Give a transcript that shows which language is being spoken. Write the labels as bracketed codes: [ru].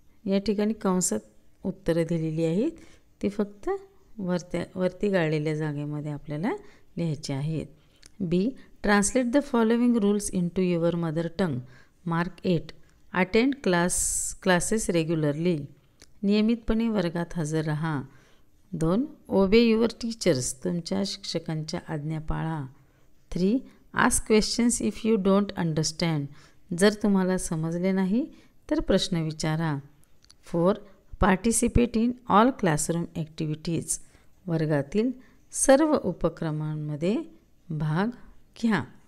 [mr] या ठिकाणी कंसात उत्तरं दिलेली आहेत. ती फक्त वरती गाळलेल्या जागेमध्ये आपल्याला लिहायची आहेत. बी. [en] Translate the following rules into your mother tongue. Mark 8. Attend classes regularly. [mr] नियमितपणे वर्गात हजर राहा. [en] 2. Obey your teachers. [mr] तुमच्या शिक्षकांच्या आज्ञा पाळा. 3. [en] Ask questions if you don't understand. [mr] जर तुम्हाला समजले नाही तर प्रश्न विचारा. [en] 4. Participate in all classroom activities. [mr] वर्गातील सर्व उपक्रमांमध्ये भाग घ्या.